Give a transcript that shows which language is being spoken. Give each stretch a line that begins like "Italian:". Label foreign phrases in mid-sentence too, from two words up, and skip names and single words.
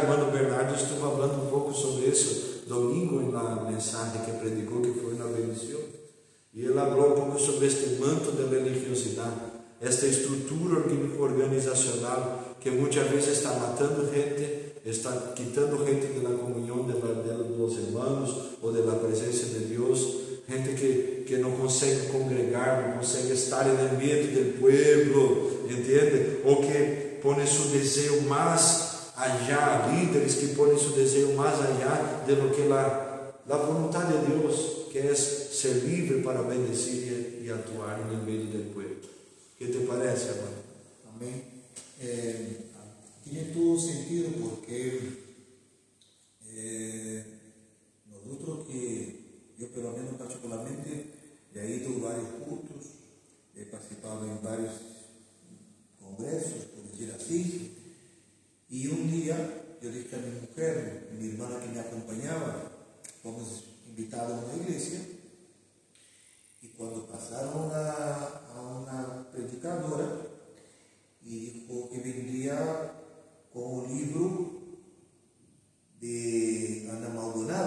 Spanish: Hermano Bernardo estuvo hablando un poco sobre eso domingo en la mensaje que predicó, que fue una bendición, y él habló un poco sobre este manto de religiosidad, esta estructura organizacional que muchas veces está matando gente, está quitando gente de la comunión de los hermanos o de la presencia de Dios, gente que no consegue congregar, no consegue estar en el medio del pueblo, ¿entiende? O que pone su deseo más allá, líderes que ponen su deseo más allá de lo que la voluntad de Dios, que es ser livre para bendecir
Portuguese: e atuar no meio do povo. O que te parece, amado? Amém.
Spanish: Tiene todo sentido porque nosotros que yo por lo menos particularmente he ido a varios cultos, he participado en varios congresos, por decir así, y un día yo dije a mi mujer, mi hermana que me acompañaba, fomos invitados a una iglesia, y cuando pasaron a una predicadora, y dijo que vendría con un libro de Ana Maldonado.